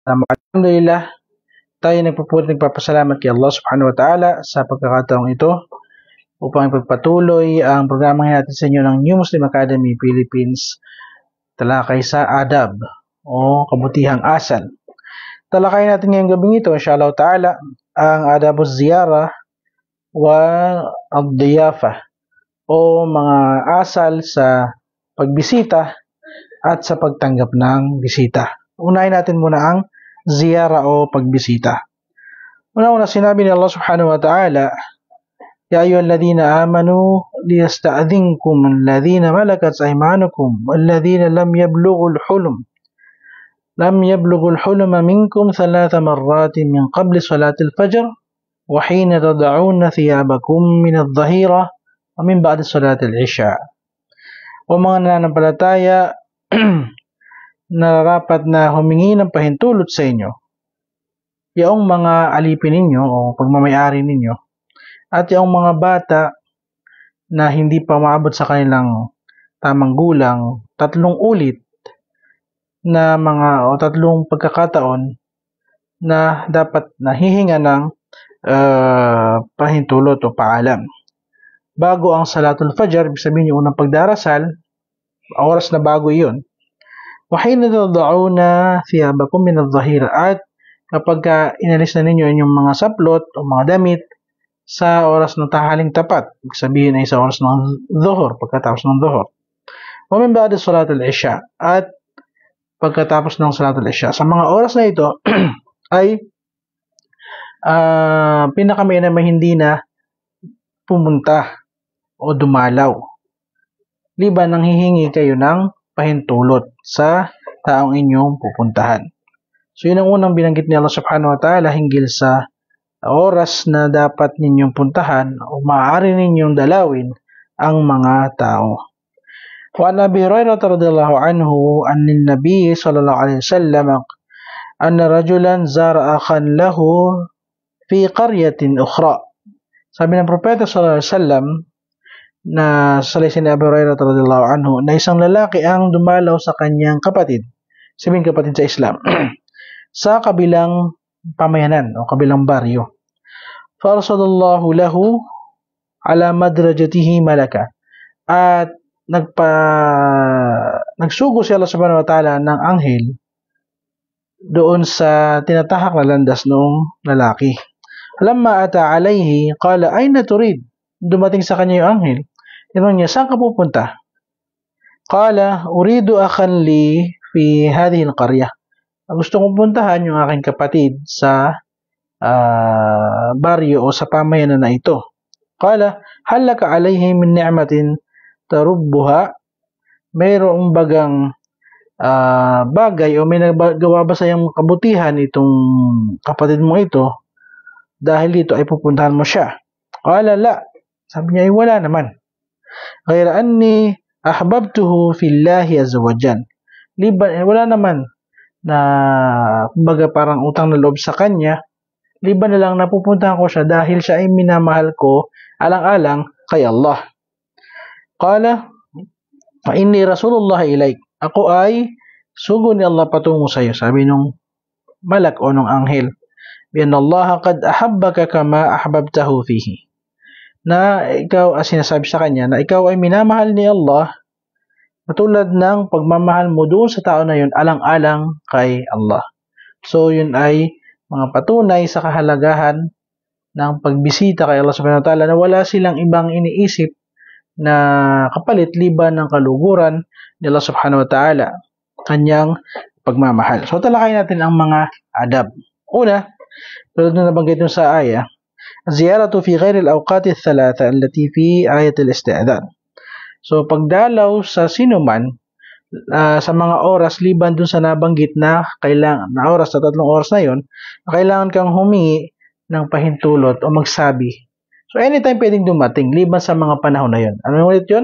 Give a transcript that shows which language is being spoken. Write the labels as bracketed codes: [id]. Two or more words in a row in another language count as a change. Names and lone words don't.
[tl] Alhamdulillah, tayo nagpapasalamat kay Allah [ar] سبحانه وتعالى [tl] sa pagkakataong ito upang ipagpatuloy ang programang natin sa inyo ng New Muslim Academy Philippines, talakay sa adab o kabutihang asal. Talakay natin ngayong gabing ito, [ar] إن شاء الله تعالى, [tl] ang [ar] آداب الزيارة والضيافة [tl] o mga asal sa pagbisita at sa pagtanggap ng bisita. Unahin natin muna ang ziyara o pagbisita. Una-una sinabi ni Allah [ar] سبحانه وتعالى، يا أيها الذين آمنوا ليستأذنكم الذين ملكت أيمانكم والذين لم يبلغوا الحلم منكم ثلاث مرات من قبل صلاة الفجر وحين تضعون ثيابكم من الظهيرة ومن بعد صلاة العشاء. [tl] O mga nananampalataya, nararapat na humingi ng pahintulot sa inyo yung mga alipin ninyo o pagmamayari ninyo at yung mga bata na hindi pa maabot sa kanilang tamang gulang 3 ulit na mga o 3 pagkakataon na dapat nahihinga ng pahintulot o paalam. Bago ang [ar] صلاة الفجر, [tl] ibig sabihin yung unang pagdarasal, oras na bago iyon. [ar] وَحِينَ تَضَعُونَ ثِيَابَكُمْ مِنَ الظَّهِيرِ [tl] at kapag inalis na ninyo yung mga saplot o mga damit sa oras ng tahaling tapat, ibig sabihin ay sa oras ng dhuhr, pagkatapos ng dhuhr. [ar] وَمِنْ بَعْدِ صَلَاةِ الْعِشَاءِ [tl] at pagkatapos ng [ar] صلاة العشاء. [tl] Sa mga oras na ito ay pinakamainam na hindi na pumunta o dumalaw. Liban nang hihingi kayo ng pahintulot sa taong inyong pupuntahan. So yun ang unang binanggit ni Allah [ar] سبحانه وتعالى [tl] hinggil sa oras na dapat ninyong puntahan o maaari ninyong dalawin ang mga tao. [ar] وعن أبي هريرة رضي الله عنه عن النبي صلى الله عليه وسلم أن رجلا زار أخا له في قرية أخرى. [tl] Sabi ng propeta [ar] صلى الله عليه وسلم [tl] na salisi ni Abu Hurairah [ar] رضي الله عنه [tl] na isang lalaki ang dumalaw sa kanyang kapatid, sabihin kapatid sa Islam, sa kabilang pamayanan o kabilang baryo. [ar] فأرصد الله له على مدرجته ملكا [tl] at nagsugo si Allah [ar] سبحانه وتعالى [tl] ng anghel doon sa tinatahak na landas noong lalaki. [ar] لما أتى عليه قال أين تريد, [tl] dumating sa kanya yung anghel. Tinanong niya, saan ka pupunta? [ar] قال أريد أخا لي في هذه القرية. [tl] Gusto kong puntahan yung aking kapatid sa baryo o sa pamayanan na ito. [ar] قال هل لك عليه من نعمة تربها? [tl] Mayroong bagang bagay o may nagawa ba sa iyong kabutihan itong kapatid mo ito dahil dito ay pupuntahan mo siya? [ar] قال لا. [tl] Sabi niya, ay wala naman. [ar] غير أني أحببته في الله عز وجل. [tl] Liban, wala naman na kumbaga parang utang na loob sa kanya. Liban na lang napupuntahan ko siya dahil siya ay minamahal ko alang-alang kay Allah. [ar] قال فإني رسول الله إليك. [tl] Ako ay sugo ni Allah patungo sa iyo. Sabi nung malak o nung anghel. [ar] بأن الله قد أحبك كما أحببته فيه. [tl] Na ikaw, sinasabi sa kanya na ikaw ay minamahal ni Allah katulad ng pagmamahal mo doon sa tao na yun alang-alang kay Allah. So yun ay mga patunay sa kahalagahan ng pagbisita kay Allah [ar] سبحانه وتعالى [tl] na wala silang ibang iniisip na kapalit liban ng kaluguran ni Allah [ar] سبحانه وتعالى, [tl] kanyang pagmamahal. So talakayin natin ang mga adab. Una, tulad na nabanggit nyo sa ayah, [ar] زيارة في غير الأوقات الثلاثة التي في آية الاستئذان. [tl] So pagdalaw sa sinuman sa mga oras liban dun sa nabanggit na kailangan na oras sa 3 oras na yon, kailangan kang humingi ng pahintulot o magsabi. So anytime pwedeng dumating liban sa mga panahon na yon. Ano ulit yon?